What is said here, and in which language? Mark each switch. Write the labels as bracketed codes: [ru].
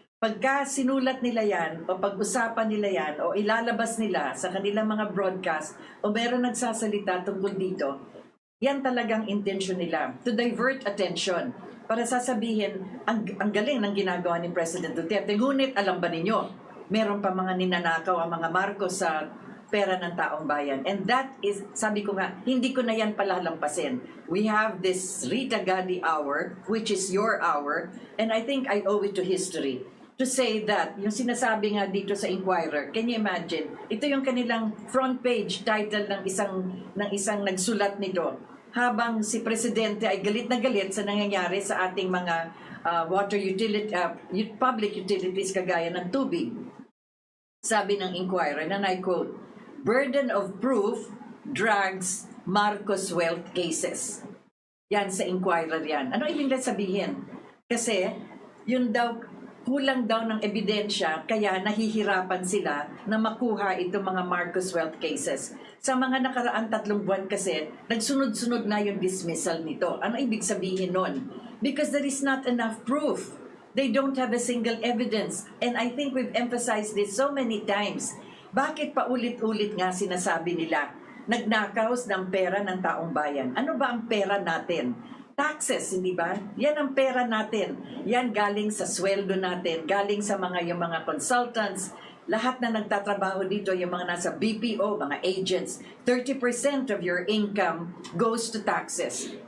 [tl] Pagka sinulat nila yan, o pag-usapan nila yan, o ilalabas nila sa kanilang mga broadcast, o meron nagsasalita tungkol dito, yan talagang intention nila, [en] to divert attention. [tl] Para sasabihin, ang galing ng ginagawa ni President Duterte. Ngunit alam ba ninyo, meron pa mga ninanakaw ang mga Marcos sa pera ng taong bayan. [en] And that is, [tl] sabi ko nga, hindi ko na yan palalampasin. [en] We have this Rita Gadi hour, which is your hour, and I think I owe it to history to say that, [tl] yung sinasabi nga dito sa Inquirer, [en] can you imagine? [tl] Ito yung kanilang front page title ng isang nagsulat nito. Habang si Presidente ay galit na galit sa nangyayari sa ating mga water utility, public utilities kagaya ng tubig. Sabi ng [en] Inquirer, and I quote, "Burden of proof drags Marcos wealth cases." [tl] Yan sa Inquirer yan. Ano ibig sabihin? Kasi yun daw, kulang daw ng ebidensya, kaya nahihirapan sila na makuha itong mga Marcos wealth cases. Sa mga nakaraang 3 buwan kasi, nagsunod-sunod na yung dismissal nito. Ano ibig sabihin nun? [en] Because there is not enough proof. They don't have a single evidence. And I think we've emphasized this so many times. [tl] Bakit pa ulit-ulit nga sinasabi nila, nagnakaws ng pera ng taong bayan? Ano ba ang pera natin? Taxes, hindi ba? Yan ang pera natin. Yan galing sa sweldo natin, galing sa yung mga consultants, lahat na nagtatrabaho dito, yung mga nasa BPO, mga agents, [en] 30% of your income goes to taxes.